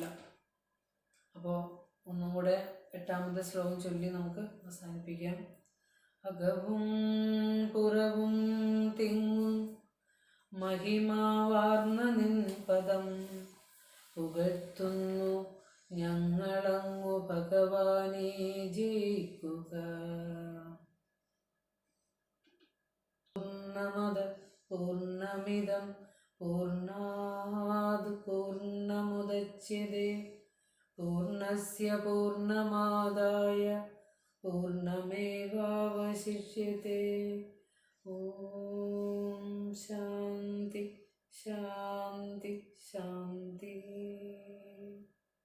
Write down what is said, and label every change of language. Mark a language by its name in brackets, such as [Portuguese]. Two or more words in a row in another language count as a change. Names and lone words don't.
[Malayalam] അപ്പോൾ ഒന്നും കൂടെ 8ാമത്തെ ശ്ലോകം ചൊല്ലി നമുക്ക് അവസാനിപ്പിക്കാം. അകവും പുറവും തിങ്ങും മഹിമാവാർന്ന നിൻ പദം പുകഴ്ത്തുന്നു ഞങ്ങളങ്ങു ഭഗവാനെ ജയിക്കുക. [Sanskrit] പൂർണ്ണമിദം പൂർണ്ണാത് പൂർണ്ണമുദച്യതേ പൂർണ്ണസ്യ പൂർണ്ണമാദായ പൂർണ്ണമേവാവശിഷ്യതേ. ഓം ശാന്തി ശാന്തി ശാന്തി.